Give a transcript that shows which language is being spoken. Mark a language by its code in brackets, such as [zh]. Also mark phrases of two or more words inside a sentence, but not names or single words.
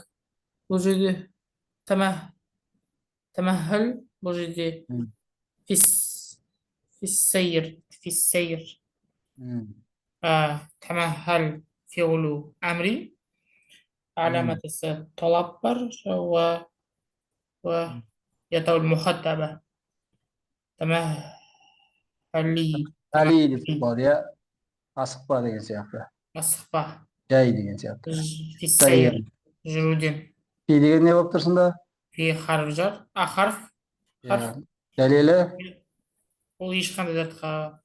[kk] Бұл жерде тамахал. Бұл жерде фиссейр. [ar] تمهل فعل أمر. [kk] Аламатысы талап бар. [ar] ويتو المخاطبة تمهلي [kk] деп ya асықпа деген сияқты. Асықпа. Жай деген сияқты. Фиссейр. Жүруден. Фи деген не болып тұр сонда? [ar] في حرف جر. حرف. [kk] Дәлелі. Ол ешқандай затқа.